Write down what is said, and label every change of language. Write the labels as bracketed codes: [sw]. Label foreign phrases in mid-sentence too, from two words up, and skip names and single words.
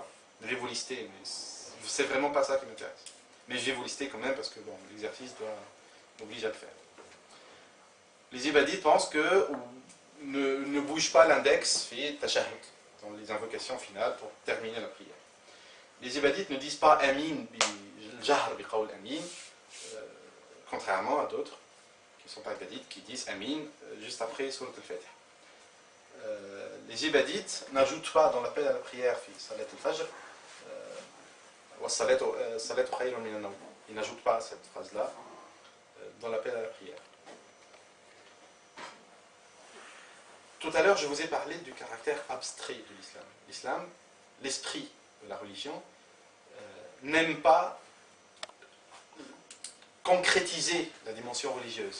[fr] Je vais vous lister, mais c'est vraiment pas ça qui m'intéresse. Mais je vais vous lister quand même parce que bon, l'exercice m'oblige à le faire. Les ibadites pensent que ne bouge pas l'index fait tashahhud dans les invocations finales pour terminer la prière. Les ibadites ne disent pas [ar] آمين جهر بقول آمين, [fr] contrairement à d'autres qui ne sont pas ibadites qui disent amin juste après surat al-Fatiha. Les ibadites n'ajoutent pas dans l'appel à la prière [ar] في صلاة الفجر والصلاة خير من النوم. [fr] Ils n'ajoutent pas cette phrase-là dans l'appel à la prière. Tout à l'heure, je vous ai parlé du caractère abstrait de l'islam. L'islam, l'esprit de la religion, n'aime pas concrétiser la dimension religieuse.